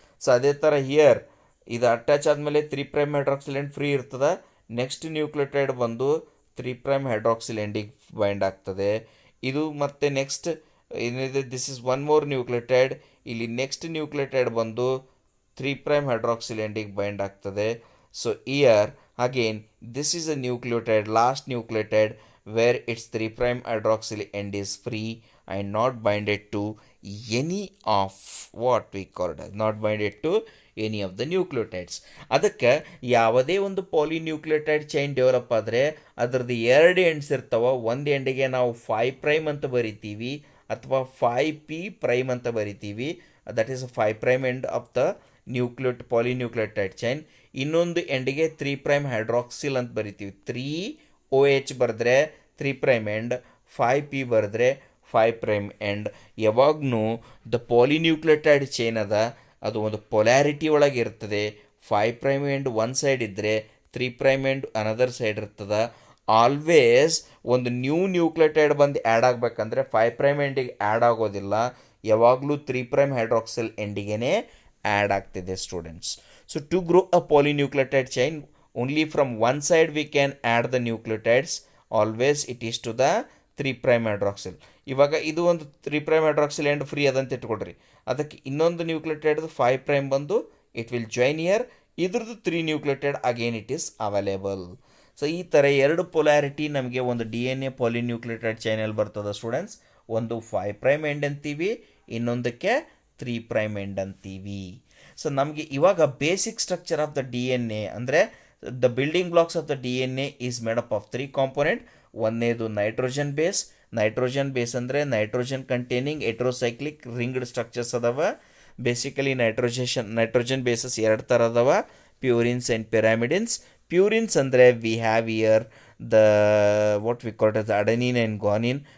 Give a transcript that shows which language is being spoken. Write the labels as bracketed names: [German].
[Kannada] So ಅದೇ ಥರ here ಇದು ಅಟ್ಯಾಚ್ ಆದಮೇಲೆ 3' ಹೈಡ್ರಾಕ್ಸಿಲ್ ಎಂಡ್ ಫ್ರೀ ಇರ್ತದೆ. ನೆಕ್ಸ್ಟ್ ನ್ಯೂಕ್ಲಿಯೋಟೈಡ್ ಬಂದು 3' ಹೈಡ್ರಾಕ್ಸಿಲ್ ಎಂಡಿಗೆ ಬೈಂಡ್ ಆಗ್ತದೆ. ಇದು ಮತ್ತೆ ನೆಕ್ಸ್ಟ್ ಏನಿದೆ, [English] This is one more nucleotide. [Kannada] ಇಲ್ಲಿ ನೆಕ್ಸ್ಟ್ ನ್ಯೂಕ್ಲಿಯೋಟೈಡ್ ಬಂದು 3' ಹೈಡ್ರಾಕ್ಸಿಲ್ ಎಂಡಿಗೆ ಬೈಂಡ್ ಆಗ್ತದೆ. [English] So here again this is a nucleotide, last nucleotide where its 3' hydroxyl end is free and not binded to any of what we called as not binded to any of the nucleotides. [Kannada] ಅದಕ್ಕೆ ಯಾವುದೇ ಒಂದು ಪಾಲಿನ್ಯೂಕ್ಲಿಯೋಟೈಡ್ chain develop ಆದರೆ ಅದರದ್ದು ಎರಡು ends ಇರ್ತಾವೆ. ಒಂದು ಎಂಡಿಗೆ ನಾವು 5' ಅಂತ ಬರಿತೀವಿ ಅಥವಾ 5p' ಅಂತ ಬರಿತೀವಿ. [English] That is 5' end of the polynucleotide chain. [Kannada] ಇನ್ನೊಂದು ಎಂಡಿಗೆ 3' ಹೈಡ್ರಾಕ್ಸಿಲ್ ಅಂತ ಬರಿತೀವಿ. 3OH ಬರೆದ್ರೆ 3' ಎಂಡ್, 5p ಬರೆದ್ರೆ 5' ಎಂಡ್. ಯಾವಾಗೂ ದ ಪಾಲಿನ್ಯೂಕ್ಲಿಯೋಟೈಡ್ ಚೈನ್ ಅದ ಅದು ಒಂದು ಪೊಲ್ಯಾರಿಟಿ ಒಳಗೆ ಇರ್ತದೆ. 5' ಎಂಡ್ ಒನ್ ಸೈಡ್ ಇದ್ದರೆ 3' ಎಂಡ್ ಅನದರ್ ಸೈಡ್ ಇರ್ತದೆ. ಆಲ್ವೇಸ್ ಒಂದು ನ್ಯೂಕ್ಲಿಯೋಟೈಡ್ ಬಂದು ಆ್ಯಡ್ ಆಗಬೇಕಂದ್ರೆ 5' ಎಂಡಿಗೆ ಆ್ಯಡ್ ಆಗೋದಿಲ್ಲ, ಯಾವಾಗಲೂ 3' ಹೈಡ್ರಾಕ್ಸಿಲ್ ಎಂಡಿಗೆ ಆ್ಯಡ್ ಆಗ್ತಿದೆ students. [English] So to grow a polynucleotide chain only from one side we can add the nucleotides. Always it is to the 3' hydroxyl. [Kannada] ಇವಾಗ ಇದು ಒಂದು 3' hydroxyl ಎಂಡ್ ಫ್ರೀ ಅದಂತ ಇಟ್ಕೊಳ್ರಿ. ಅದಕ್ಕೆ ಇನ್ನೊಂದು ನ್ಯೂಕ್ಲಿಯೋಟೈಡ್ದು 5' ಬಂದು [English] It will join here. [Kannada] ಇದ್ರದ್ದು 3 nucleotide [English] Again it is available. [Kannada] So ಈ ಥರ ಎರಡು ಪೊಲ್ಯಾರಿಟಿ ನಮಗೆ ಒಂದು DNA ಪಾಲಿನ್ಯೂಕ್ಲಿಯೋಟೈಡ್ ಚೈನಲ್ಲಿ ಬರ್ತದೆ ಸ್ಟೂಡೆಂಟ್ಸ್. ಒಂದು 5' ಎಂಡ್ ಅಂತೀವಿ, ಇನ್ನೊಂದಕ್ಕೆ 3' ಎಂಡ್ ಅಂತೀವಿ. [English] So ನಮಗೆ ಇವಾಗ basic structure of the DNA ಅಂದರೆ the building blocks of the DNA is made up of 3 component. [Kannada] ಒಂದನೇದು ನೈಟ್ರೋಜನ್ ಬೇಸ್. ನೈಟ್ರೋಜನ್ ಬೇಸ್ ಅಂದರೆ ನೈಟ್ರೋಜನ್ ಕಂಟೈನಿಂಗ್ ಹೆಟ್ರೋಸೈಕ್ಲಿಕ್ ರಿಂಗ್ಡ್ ಸ್ಟ್ರಕ್ಚರ್ಸ್ ಅದಾವ. ಬೇಸಿಕಲಿ ನೈಟ್ರೋಜನ್ ಬೇಸಸ್ ಎರಡು ಥರ ಅದಾವ, ಪ್ಯೂರಿನ್ಸ್ ಆ್ಯಂಡ್ ಪಿರಾಮಿಡಿನ್ಸ್. [English] Purines ಅಂದರೆ we have here the what we call as adenine and guanine.